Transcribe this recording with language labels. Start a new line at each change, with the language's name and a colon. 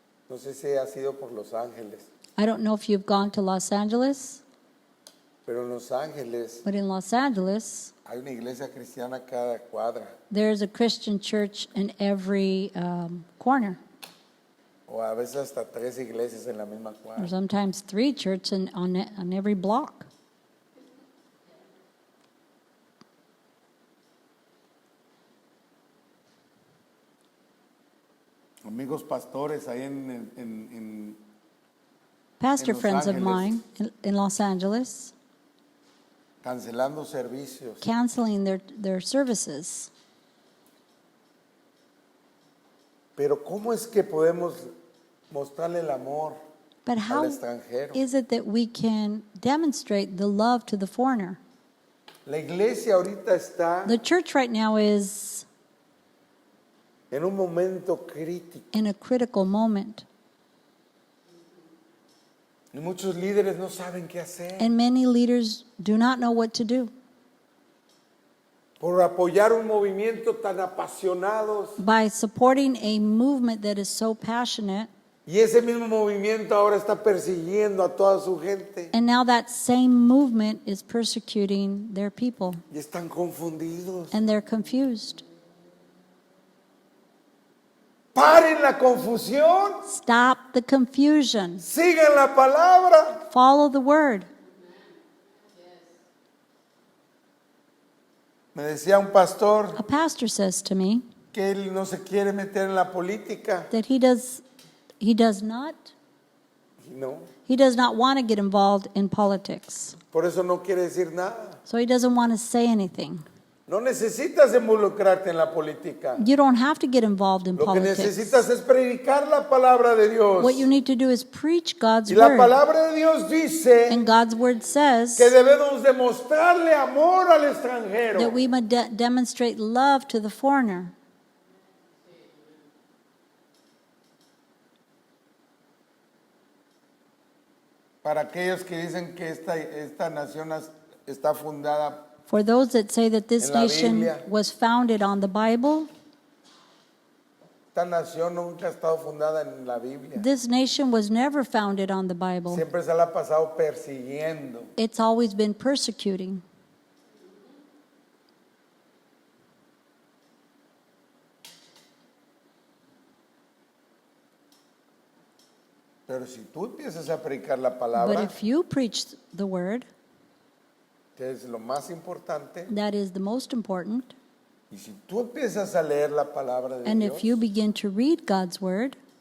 Spanish: No sé si ha sido por Los Ángeles,
English: I don't know if you've gone to Los Angeles,
Spanish: pero en Los Ángeles
English: but in Los Angeles,
Spanish: hay una iglesia cristiana cada cuadra,
English: there's a Christian church in every corner,
Spanish: o a veces hasta 3 iglesias en la misma
English: or
Spanish: cuadra.
English: sometimes 3 churches on every block.
Spanish: Amigos pastores ahí en
English: Pastor
Spanish: En Los
English: friends of
Spanish: Ángeles.
English: mine in Los Angeles
Spanish: cancelando servicios.
English: canceling their services.
Spanish: Pero ¿cómo es que podemos mostrarle el amor
English: But
Spanish: al
English: how
Spanish: extranjero?
English: is it that we can demonstrate the love to the foreigner?
Spanish: La iglesia ahorita está
English: The church right now is
Spanish: en un momento crítico
English: in a critical moment,
Spanish: y muchos líderes no saben qué hacer
English: and many leaders do not know what to do.
Spanish: por apoyar un movimiento tan apasionados,
English: By supporting a movement that is so passionate,
Spanish: y ese mismo movimiento ahora está persiguiendo a toda su gente
English: and now that same movement is persecuting their people,
Spanish: y están confundidos.
English: and they're confused.
Spanish: Paren la confusión,
English: Stop the confusion.
Spanish: sigan la palabra.
English: Follow the word.
Spanish: Me decía un pastor
English: A pastor says to me
Spanish: que él no se quiere meter en la política.
English: that he does not
Spanish: No,
English: want to get involved in politics.
Spanish: por eso no quiere decir nada.
English: So he doesn't want to say anything.
Spanish: No necesitas involucrarte en la política.
English: You don't have to get involved in
Spanish: Lo que
English: politics.
Spanish: necesitas es predicar la palabra de Dios.
English: What you need to do is preach God's
Spanish: Y la
English: word.
Spanish: palabra de Dios dice
English: And God's word says
Spanish: que debemos demostrarle amor al extranjero.
English: that we must demonstrate love to the foreigner.
Spanish: Para aquellos que dicen que esta nación está fundada,
English: For those that say that this
Spanish: En la
English: nation
Spanish: Biblia.
English: was founded on the Bible,
Spanish: esta nación nunca ha estado fundada en la Biblia.
English: this nation was never founded on the Bible.
Spanish: Siempre se la ha pasado persiguiendo.
English: It's always been persecuting.
Spanish: Pero si tú empiezas a predicar la
English: But
Spanish: palabra,
English: if you preach the word,
Spanish: que es lo más importante,
English: that is the most important.
Spanish: y si tú empiezas a leer la palabra de
English: And
Spanish: Dios,
English: if you begin to read God's word,